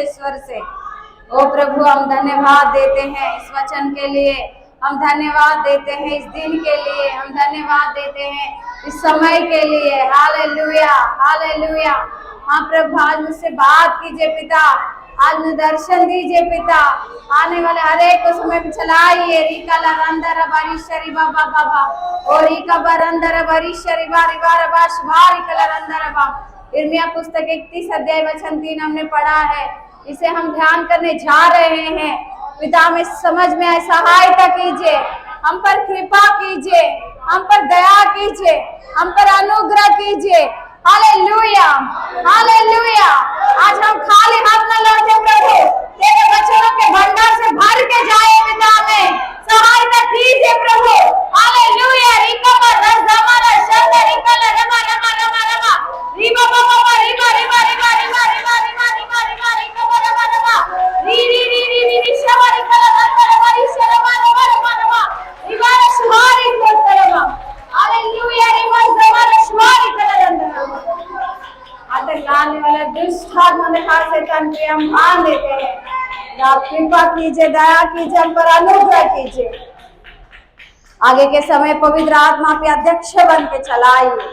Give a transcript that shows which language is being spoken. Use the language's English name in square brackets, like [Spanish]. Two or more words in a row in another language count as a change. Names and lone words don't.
[Hindi] स्वर से ओ प्रभु हम धन्यवाद देते हैं इस वचन के लिए हम धन्यवाद देते हैं इस दिन के लिए हम धन्यवाद देते हैं इस समय के लिए हालेलुया हालेलुया हाँ प्रभु आज मुझसे बात कीजिए पिता आज मुझे दर्शन दीजिए पिता आने वाले हर एक को समय में चलाइए रीका लरंदर बरीशरी बाबा बाबा और रीका बरंदर बरीशरी बारी बार बाश बारी कलरंदर बाबा यिर्मयाह पुस्तक 31 अध्याय वचन 3 हमने पढ़ा है इसे हम ध्यान करने जा रहे हैं पिता में समझ में आए सहायता कीजिए हम पर कृपा कीजिए हम पर दया कीजिए हम पर अनुग्रह कीजिए हालेलुया हालेलुया आज हम खाली हाथ न लौटे प्रभु तेरे वचनों के भंडार से भर के जाए पिता में सहायता कीजिए प्रभु हालेलुया रिका रस हमारा शब्द रिका रमा रमा रमा रमा रिबा बाबा रिबा रिबा रिबा रिबा रिबा रिबा रिबा रिबा रिका रमा रमा री री री री री री शवा रिका रमा रमा री शवा रमा रमा रमा रिबा शुभारी कोतरमा हालेलुया रिबा हमारा शुभारी कलरन चलाने वाले दुष्ट आत्मा दिखा शैतान की हम भान देते हैं। आप कृपा कीजिए, दया कीजिए, हम पर अनुग्रह कीजिए। आगे के समय पवित्र आत्मा के अध्यक्ष बन के चलाइए।